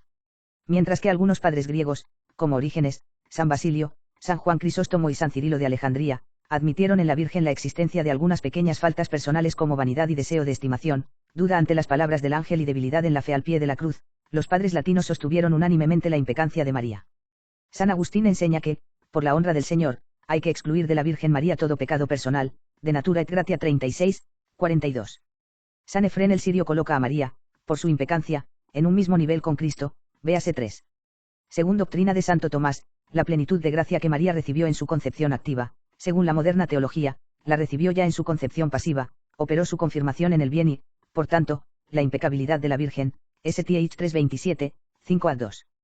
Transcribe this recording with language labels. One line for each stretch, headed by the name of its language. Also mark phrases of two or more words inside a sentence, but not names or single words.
Spanish: Mientras que algunos padres griegos, como Orígenes, San Basilio, San Juan Crisóstomo y San Cirilo de Alejandría, admitieron en la Virgen la existencia de algunas pequeñas faltas personales como vanidad y deseo de estimación, duda ante las palabras del ángel y debilidad en la fe al pie de la cruz. Los padres latinos sostuvieron unánimemente la impecancia de María. San Agustín enseña que, por la honra del Señor, hay que excluir de la Virgen María todo pecado personal, de natura et gratia 36, 42. San Efrén el Sirio coloca a María, por su impecancia, en un mismo nivel con Cristo, véase 3. Según doctrina de Santo Tomás, la plenitud de gracia que María recibió en su concepción activa, según la moderna teología, la recibió ya en su concepción pasiva, operó su confirmación en el bien y, por tanto, la impecabilidad de la Virgen, STH 3:27, 5:2.